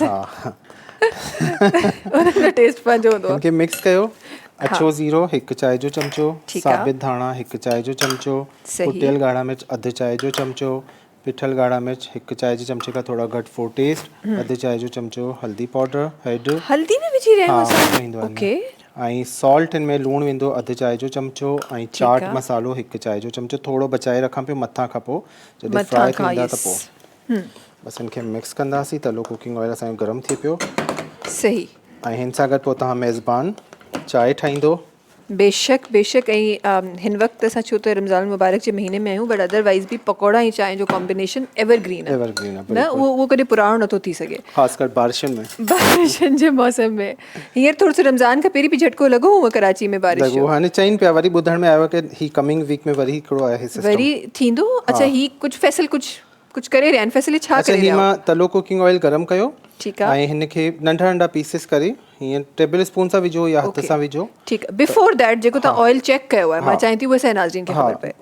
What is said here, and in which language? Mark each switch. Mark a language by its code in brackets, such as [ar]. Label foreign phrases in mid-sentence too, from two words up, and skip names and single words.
[sd] फैसल, उन्हनि जो टेस्ट पंहिंजो हूंदो आहे. हिनखे मिक्स कयो. अछो ज़ीरो 1 चांहि जो चमचो, साबित धाणा 1 चांहि जो चमचो, कुटियल ॻाढ़ा मिर्च 1/2 चांहि जो चमचो, पिठल ॻाढ़ा मिर्च 1 चांहि जे चमचे खां थोड़ा घटि [en] for taste, [sd] 1/2 चांहि जो चमचो हल्दी पाउडर, हेड हल्दी में विझी रहिया आहियो? ओके. ऐं सॉल्ट हिन में लूणु वेंदो 1/2 चांहि जो चमचो ऐं चाट मसालो 1 चांहि जो चमचो. थोरो बचाए रखां पियो मथां खां पोइ जॾहिं फ्राई थींदा त पोइ बसि हिनखे मिक्स कंदासीं. तलो [en] cooking oil [sd] असांजो गरम थिए पियो. सही. ऐं हिन सां गॾु पोइ तव्हां मेज़बान चांहि ठाहींदो बेशक बेशक ऐं हिन वक़्तु असां छो त रमज़ान मुबारक जे महीने में आहियूं [en] but otherwise [sd] बि पकौड़ा ऐं चांहि जो कॉम्बिनेशन एवरग्रीन आहे एवरग्रीन आहे न उहो कॾहिं पुराणो नथो थी सघे ख़ासि कर बारिशुनि में बारिशनि जे मौसम में हींअर थोरो सो रमज़ान खां पहिरीं बि झटको लॻो हुओ कराची में बारिश लॻो हाणे चइनि पिया वरी ॿुधण में आयो आहे कि ही [en] coming week [sd] में वरी हिकिड़ो आहे सिस्टम वरी थींदो अच्छा ही कुझु करे रहिया आहिनि फैसिलिटी छा अच्छा करे ही रहिया मां तलो [en] cooking oil [sd] गरम कयो ठीकु आहे ऐं हिन खे नंढा नंढा पीसिस करे हीअं [en] table spoon [sd] सां विझो या हथ सां विझो ठीकु आहे [en] before that [sd] जेको तव्हां ऑयल चेक कयो आहे मां चाहियां थी उहा असांजे नाज़रीन खे ख़बर पए